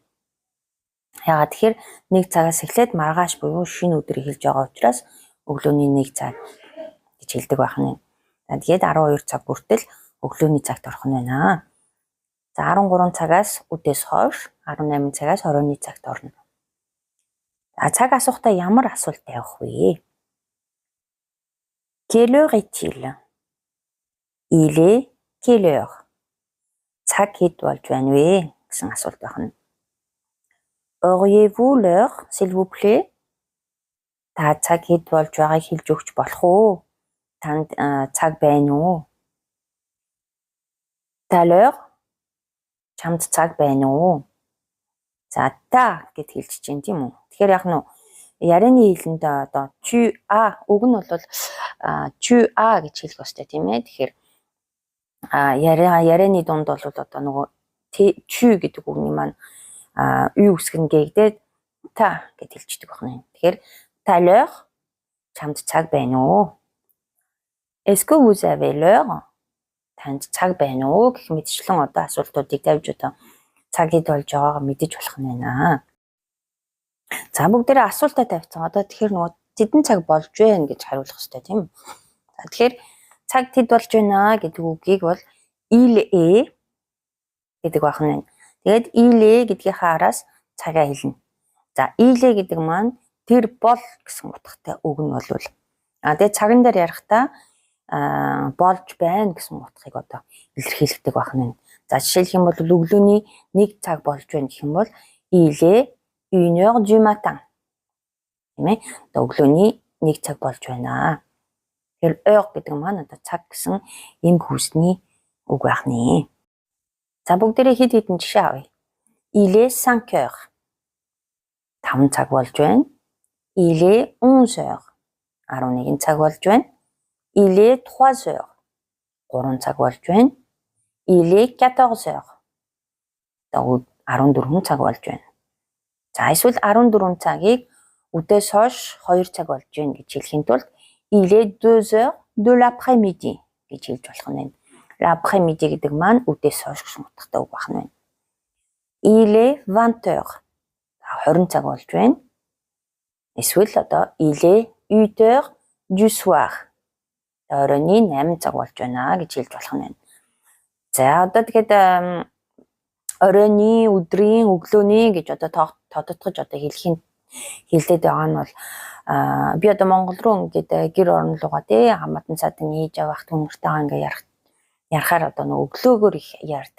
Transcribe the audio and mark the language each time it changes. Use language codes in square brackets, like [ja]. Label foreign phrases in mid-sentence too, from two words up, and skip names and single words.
[mn] Яагаад тэгэхээр 1 цагаас эхлээд маргааш буюу шинэ өдрийг хэлж байгаа учраас өглөөний 1 цаг гэж хэлдэг байна. За тэгээд 12 цаг бүртэл өглөөний цагт орох нь байна. За 13 цагаас үдээс хойш 18 цагаас 21 цагт орно. За цаг асуухтаа ямар асуулт тавих вэ? [fr] Quelle heure est-il? Il est quelle heure? [mn] Цаг хэд болж байна вэ гэсэн асуулт байна. [fr] Auriez-vous l'heure, s'il vous plaît? [mn] Та цаг хэд болж байгааг хэлж өгч болох уу? Танд цаг байна уу? [fr] Ta l'heure? [mn] Чамд цаг байна уу? За та гэд хэлж чинь тийм үү? Тэгэхээр яг нь ярианы хэлэнд одоо [fr] tu as [mn] үг нь бол [fr] tu as [mn] гэж хэлэх ёстой тийм ээ. Тэгэхээр ярианы дунд бол одоо нөгөө tu гэдэг үгний маань ü үсэг нь гээгдээд та гэд хэлчихдэг байна. Тэгэхээр [fr] ta l'heure [mn] чамд цаг байна уу? [fr] Est-ce que vous avez l'heure? [mn] Танд цаг байна уу гэх мэтчлэн одоо асуултуудыг тавьж одоо цаг хэд болж байгааг мэдэж болох нь байна. За бүгдээрээ асуултаа тавьсан. Одоо тэгэхээр нөгөө тэдэн цаг болж байна гэж хариулах хэрэгтэй тийм үү? За тэгэхээр цаг хэд болж байна гэдэг үгийг бол [fr] il est [mn] гэдэг байна. Тэгээд [fr] il est [mn] гэдгийнхаа араас цагаа хэлнэ. За [fr] il est [mn] гэдэг маань тэр бол гэсэн утгатай үг нь болвол тэгээд цаган дээр ярихдаа болж байна гэсэн утгыг одоо илэрхийлдэг байна. За жишээлх юм бол өглөөний 1 цаг болж байна гэх юм бол [fr] il est 1 heure du matin. [mn] Тийм ээ. Одоо өглөөний 1 цаг болж байна. Тэгэхээр heure гэдэг маань одоо цаг гэсэн эм хүйсний үг байна. За бүгдээрээ хэд хэдэн жишээ авъя. [fr] Il est 5 heures. [mn] 5 цаг болж байна. [fr] Il est 11 heures. [mn] 11 цаг болж байна. [fr] Il est 3 heures. [mn] 3 цаг болж байна. [fr] Il est 14 heures. [mn] Одоо 14 цаг болж байна. За эсвэл 14 цагийг үдээс хойш 2 цаг болж байна гэж хэлэхийн тулд [fr] il est 2 heures de l'après-midi [mn] гэж хэлж болох нь. L'après-midi гэдэг маань үдээс хойш гэсэн утгатай үг байна. [fr] Il est 20 heures. [mn] 20 цаг болж байна. Эсвэл одоо [fr] il est 8 heures du soir. [mn] Оройны 8 цаг болж байна гэж хэлж болох нь. За одоо тэгээд оройны, өдрийн, өглөөний гэж одоо тодотгож одоо хэлээд байгаа нь бол би одоо Монгол руу ингээд гэр орон руугаа тий хамаатан цаатан ээж авах хүмүүртэйгээ ингээд ярахаар одоо нөгөө өглөөгөр их ярьдаг.